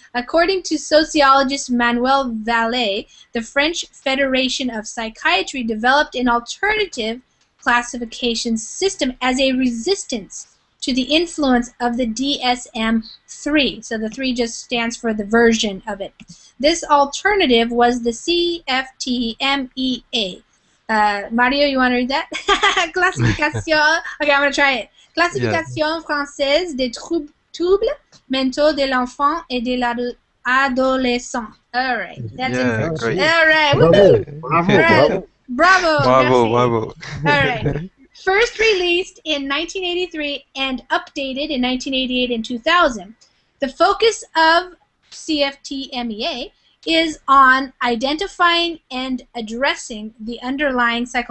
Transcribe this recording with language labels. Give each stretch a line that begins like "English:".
English: According to sociologist Manuel Vallée, the French Federation of Psychiatry developed an alternative classification system as a resistance to the influence of the DSM-3. So the 3 just stands for the version of it. This alternative was the CFTMEA. Mario, you want to read that? Classification. Okay, I'm going to try it.
French: Classification française des troubles mentaux de l'enfant et de l'adolescent.
English: All right, that's in French. Great. All right, Bravo. woohoo! Bravo! Bravo. All right. First released in 1983 and updated in 1988 and 2000. The focus of CFTMEA is on identifying and addressing the underlying